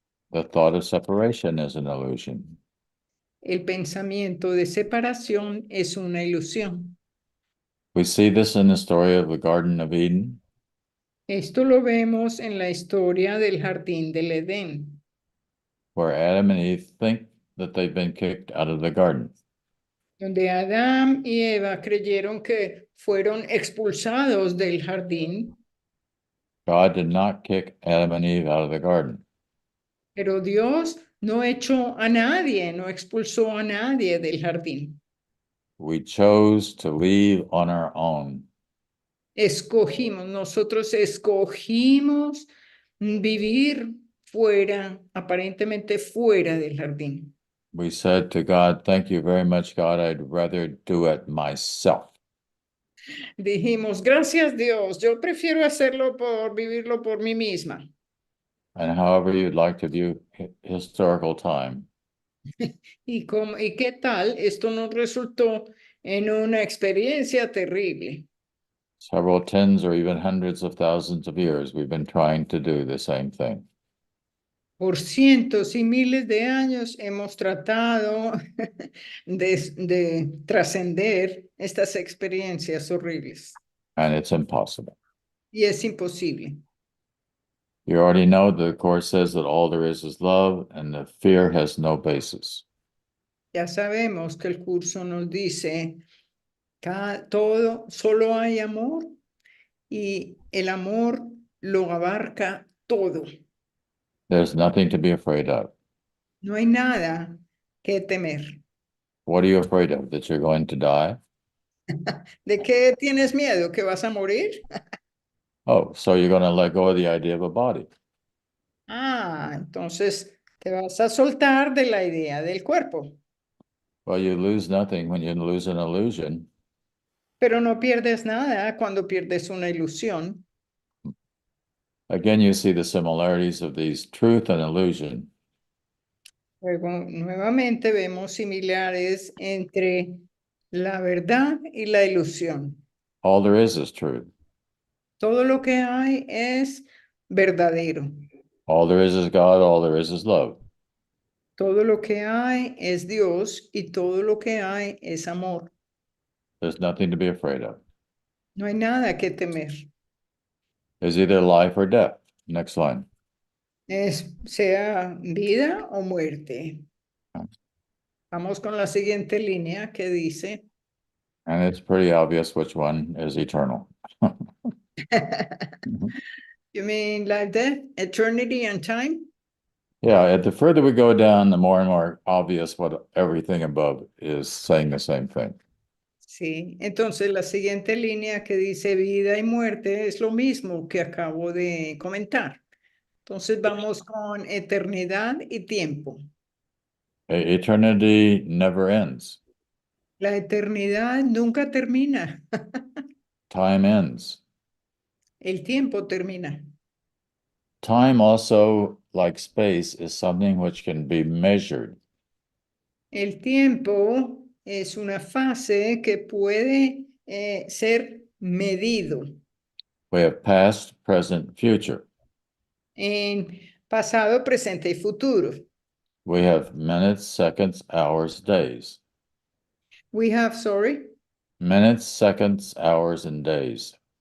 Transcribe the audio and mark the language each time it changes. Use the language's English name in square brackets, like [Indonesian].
[English] The thought of separation is an illusion. [Spanish] El pensamiento de separación es una ilusión. [English] We see this in the story of the Garden of Eden. [Spanish] Esto lo vemos en la historia del jardín del Edén, [English] Where Adam and Eve think that they've been kicked out of the garden. [Spanish] donde Adán y Eva creyeron que fueron expulsados del jardín. [English] God did not kick Adam and Eve out of the garden. [Spanish] Pero Dios no echó a nadie, no expulsó a nadie del jardín. [English] We chose to leave on our own. [Spanish] Nosotros escogimos vivir fuera, aparentemente fuera del jardín. [English] We said to God, thank you very much, God. I'd rather do it myself. [Spanish] Dijimos, gracias Dios, yo prefiero hacerlo vivirlo por mí misma. [English] And however you'd like to view historical time. [Spanish] ¿Y qué tal? Esto nos resultó en una experiencia terrible. [English] Several tens or even hundreds of thousands of years, we've been trying to do the same thing. [Spanish] Por cientos y miles de años hemos tratado de trascender estas experiencias horribles. [English] And it's impossible. [Spanish] Y es imposible. [English] You already know the Course says that all there is love, and the fear has no basis. [Spanish] Ya sabemos que el curso nos dice todo, solo hay amor y el amor lo abarca todo. [English] There's nothing to be afraid of. [Spanish] No hay nada que temer. [English] What are you afraid of? That you're going to die? [Spanish] ¿De qué tienes miedo? ¿Que vas a morir? [English] Oh, so you're going to let go of the idea of a body. [Spanish] Entonces te vas a soltar de la idea del cuerpo. [English] Well, you lose nothing when you lose an illusion. [Spanish] Pero no pierdes nada cuando pierdes una ilusión. [English] Again, you see the similarities of these truth and illusion. [Spanish] Luego, nuevamente vemos similares entre la verdad y la ilusión. [English] All there is truth. [Spanish] Todo lo que hay es verdadero. [English] All there is God, all there is love. [Spanish] Todo lo que hay es Dios y todo lo que hay es amor. [English] There's nothing to be afraid of. [Spanish] No hay nada que temer. [English] There's either life or death. Next line. [Spanish] Sea vida o muerte. Vamos con la siguiente línea que dice. [English] And it's pretty obvious which one is eternal. You mean life, death, eternity, and time? Yeah, the further we go down, the more and more obvious what everything above is saying the same thing. [Spanish] Sí, entonces la siguiente línea que dice vida y muerte es lo mismo que acabo de comentar. Entonces vamos con eternidad y tiempo. [English] Eternity never ends. [Spanish] La eternidad nunca termina. [English] Time ends. [Spanish] El tiempo termina. [English] Time also, like space, is something which can be measured. [Spanish] El tiempo es una fase que puede ser medido [English] We have past, present, future. [Spanish] en pasado, presente y futuro. [English] We have minutes, seconds, hours, days. We have, sorry. Minutes, seconds, hours, and days.